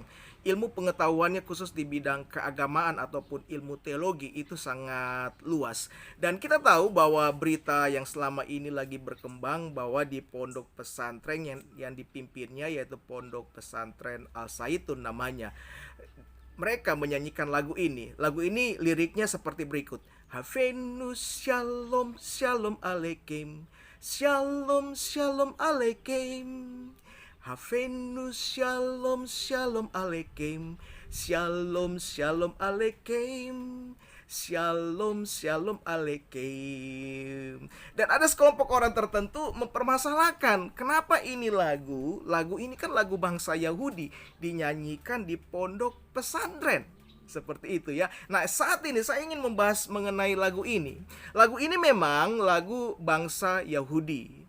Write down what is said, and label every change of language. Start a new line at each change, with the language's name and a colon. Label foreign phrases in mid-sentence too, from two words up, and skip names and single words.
Indonesian: Ilmu pengetahuannya khusus di bidang keagamaan ataupun ilmu teologi itu sangat luas. Dan kita tahu bahwa berita yang selama ini lagi berkembang bahwa di pondok pesantren yang dipimpinnya, yaitu pondok pesantren Al Zaitun namanya, mereka menyanyikan lagu ini. Lagu ini liriknya seperti berikut.
Hebrew: הבאנו שלום שלום עליכם, שלום שלום עליכם. הבאנו שלום שלום עליכם, שלום שלום עליכם, שלום שלום עליכם.
Indonesian: Dan ada sekelompok orang tertentu mempermasalahkan kenapa ini lagu ini kan lagu bangsa Yahudi dinyanyikan di pondok pesantren. Seperti itu ya. Nah, saat ini saya ingin membahas mengenai lagu ini. Lagu ini memang lagu bangsa Yahudi.